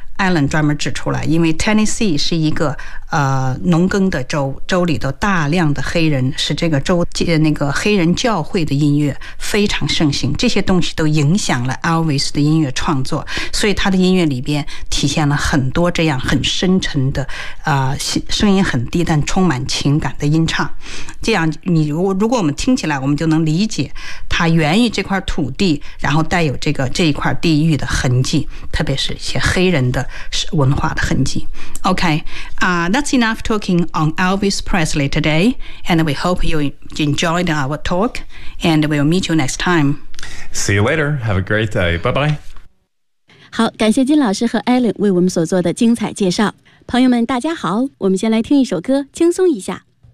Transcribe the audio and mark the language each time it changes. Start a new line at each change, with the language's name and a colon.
Chinese: Alan 专门指出来，因为 Tennessee 是一个农耕的州，州里的大量的黑人是这个州那个黑人教会的音乐非常盛行，这些东西都影响了 Elvis 的音乐创作，所以他的音乐里边体现了很多这样很深沉的声音很低但充满情感的音唱。这样你如果我们听起来，我们就能理解他源于这块土地，然后带有这一块地域的痕迹，特别是一些黑人的文化的痕迹。
English: OK, That's enough talking on Elvis Presley today, and we hope you enjoyed our talk, and we'll meet you next time. See you later. Have a great day. Bye-bye.
Chinese: 好，感谢金老师和 Alan 为我们所做的精彩介绍。朋友们，大家好，我们先来听一首歌，轻松一下。